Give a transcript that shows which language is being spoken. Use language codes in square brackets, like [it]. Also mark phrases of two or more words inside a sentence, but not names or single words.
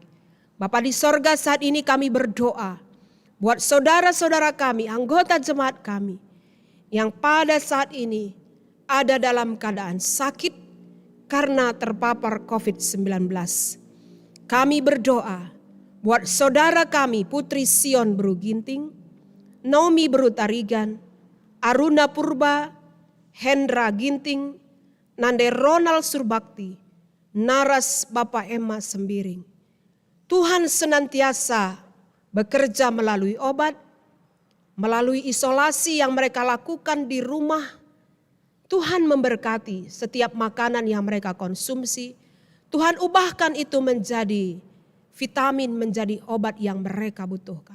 [id] Bapa di sorga, saat ini kami berdoa buat saudara-saudara kami, anggota jemaat kami yang pada saat ini ada dalam keadaan sakit karena terpapar COVID-19. Kami berdoa buat saudara kami Putri Sion Bru Ginting, Naomi Bru Tarigan, Aruna Purba, Hendra Ginting, Nande Ronald Surbakti, Naras Bapak Emma Sembiring. Tuhan senantiasa bekerja melalui obat, melalui isolasi yang mereka lakukan di rumah. Tuhan memberkati setiap makanan yang mereka konsumsi. Tuhan ubahkan itu menjadi vitamin, menjadi obat yang mereka butuhkan.